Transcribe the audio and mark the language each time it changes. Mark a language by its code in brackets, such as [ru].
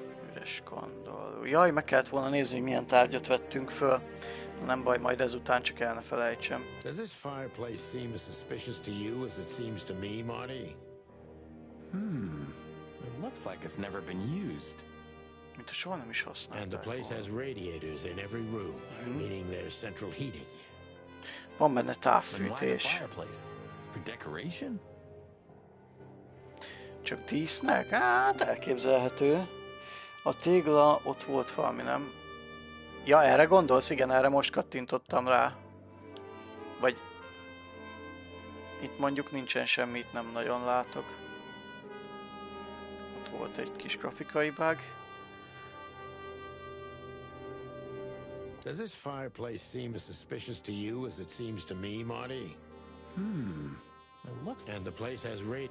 [hu] Üres kandalló. Jaj, meg kellett volna nézni, hogy milyen tárgyat vettünk föl. Nem baj, majd ezután csak el ne felejtsem. [en] Does this fireplace seem as suspicious to you as it seems to me, Marty? It looks like it's never been used. [hu] Mint a soha nem is használták. [en] And the place has radiators in every room, meaning there's central heating. [hu] Van benne [en] Then why the [hu] távfűtés. [en] fireplace? For decoration? [hu] Csak dísznek? Hát elképzelhető. A tégla ott volt valami, nem? Ja, erre gondolsz? Igen, erre most kattintottam rá. Vagy... Itt mondjuk nincsen semmit, nem nagyon látok. Ott volt egy kis grafikai bug. [en] Does this fireplace seem as suspicious to you as it seems to me, Marty? It looks. And the place has radiators.